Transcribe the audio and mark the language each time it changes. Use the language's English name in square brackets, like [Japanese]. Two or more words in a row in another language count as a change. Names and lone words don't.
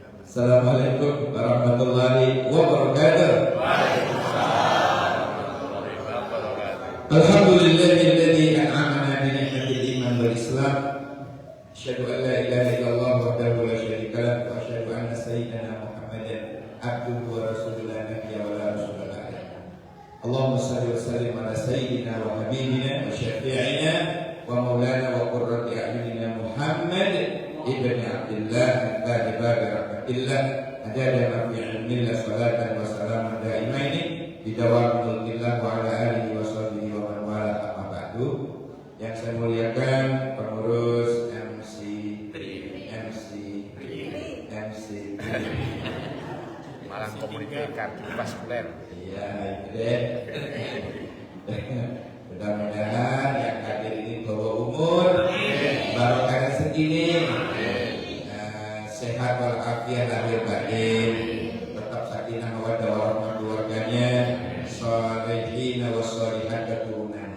[Arabic] السلام عليكم ورحمة الله وبركاته. الحمد لله الذي أنعمنا بنعمة الإيمان والإسلام. أشهد أن لا إله إلا الله وحده لا شريك له وأشهد أن سيدنا محمدا عبده ورسوله لا نبي ولا رسول بعده. اللهم صل وسلم على سيدنا وحبيبنا وشفيعنا ومولانا وقرة أعيننا محمد بن عبد الله البادي باب رحمة الله عدد ما في علم الله صلاة وسلاما دائمين بدوام ملك الله وعلى آله وصحبه ومن والى أما بعد. [Indonesian] Yang saya muliakan pengurus MC Malang Komunikan Vaskuler. Iya, itu deh. Mudah-mudahan yang hadir ini bawa umur, barokahnya segini, sehat walafiat lahir batin, tetap [Arabic] سكينة مودة ورحمة [Indonesian] keluarganya, [Arabic] صالحين وصالحات [Indonesian] keturunan.